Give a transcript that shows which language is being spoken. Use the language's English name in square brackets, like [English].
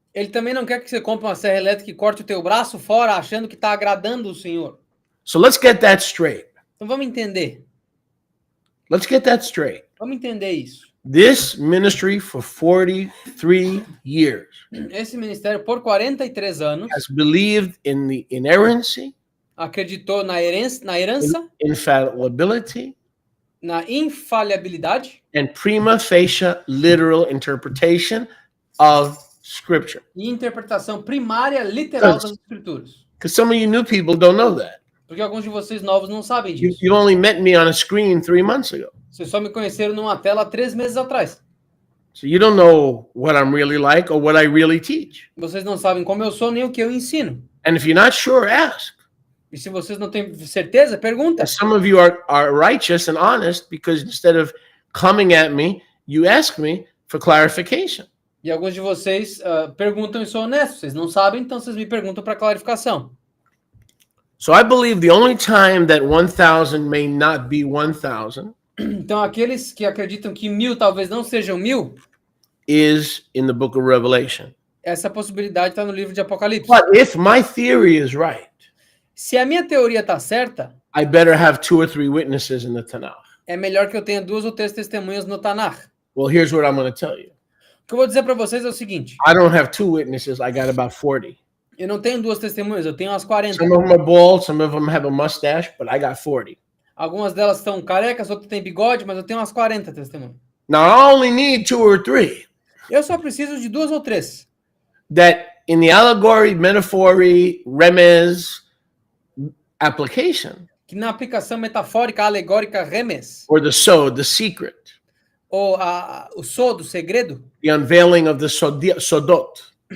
[Portuguese] Ele também não quer que você compre uma serra elétrica e corte o teu braço fora achando que está agradando o Senhor. [English] So let's get that straight. [Portuguese] Então vamos entender. [English] Let's get that straight. [Portuguese] Vamos entender isso. [English] This ministry for 43 years [Portuguese] Esse ministério, por 43 anos, [English] has believed in the inerrancy, [Portuguese] acreditou na herança, [English] infallibility, [Portuguese] na infalibilidade [English] and prima facie literal interpretation of Scripture. [Portuguese] e interpretação primária, literal das Escrituras. [English] Because some of you new people don't know that. [Portuguese] Porque alguns de vocês novos não sabem [English] You, [Portuguese] disso. [English] you only met me on a screen 3 months ago. [Portuguese] Vocês só me conheceram numa tela há 3 meses atrás. [English] So you don't know what I'm really like or what I really teach. [Portuguese] Vocês não sabem como eu sou nem o que eu ensino. [English] And if you're not sure, ask. [Portuguese] E se vocês não têm certeza, pergunta. [English] Some of you are righteous and honest because instead of coming at me, you ask me for clarification. [Portuguese] E alguns de vocês perguntam e são honestos. Vocês não sabem, então vocês me perguntam para clarificação. [English] So I believe the only time that 1,000 may not be 1,000 [Portuguese] Então aqueles que acreditam que 1000 talvez não sejam 1000, [English] is in the book of Revelation. [Portuguese] essa possibilidade está no livro de Apocalipse. [English] But if my theory is right, [Portuguese] Se a minha teoria está certa, [English] I better have 2 or 3 witnesses in the Tanakh. [Portuguese] é melhor que eu tenha 2 ou 3 testemunhas no Tanakh. [English] Well, here's what I'm going to tell you. [Portuguese] O que eu vou dizer para vocês é o seguinte: [English] I don't have 2 witnesses. I got about 40. [Portuguese] eu não tenho 2 testemunhas, eu tenho umas 40. [English] Some of them are bald, some of them have a mustache, but I got 40. [Portuguese] Algumas delas estão carecas, outras têm bigode, mas eu tenho umas 40 testemunhas. [English] Now, I only need 2 or 3 [Portuguese] Eu só preciso de 2 ou 3. [English] that in the allegory, metaphor, remez application, [Portuguese] Que na aplicação metafórica, alegórica, remes, [English] or the sod, the secret, [Portuguese] ou o sod, o segredo, [English] the unveiling of the sodot